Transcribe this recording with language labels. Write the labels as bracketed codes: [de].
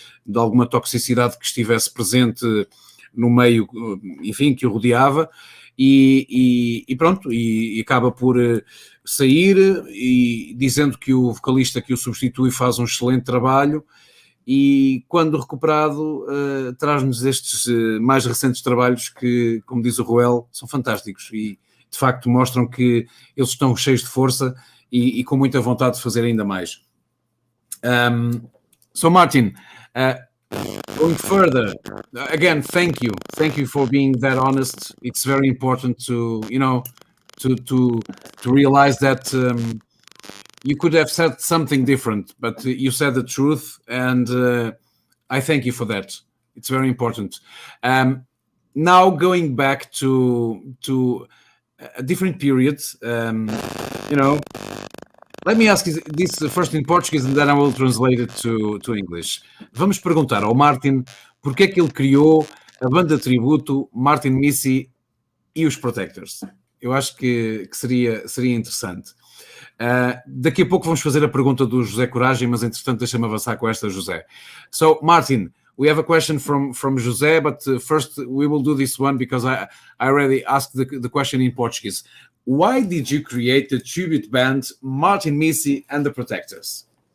[pt] de alguma toxicidade que estivesse presente no meio, enfim, que o rodeava, e pronto, e acaba por sair, e dizendo que o vocalista que o substitui faz um excelente trabalho, e quando recuperado traz-nos estes mais recentes trabalhos que, como diz o Ruel, são fantásticos e de facto mostram que eles estão cheios de força e com muita vontade de fazer ainda mais. [en] So Martin, going further, again, thank you for being that honest. It's very important to, you know, to realize that you could have said something different, but you said the truth, and I thank you for that. It's very important. Now going back to a different period, you know, let me ask you this first in Portuguese, and then I will translate it to English. [pt] Vamos perguntar ao Martin porque é que ele criou a banda de tributo Martin Missy e os Protectors. Eu acho que seria interessante. Daqui a pouco vamos fazer a pergunta do José Coragem, mas entretanto deixa-me avançar com esta, José. [en] So, Martin, we have a question from José, but first we will do this one because I already asked the question in Portuguese. Why did you create the tribute band Martin Missy and the Protectors?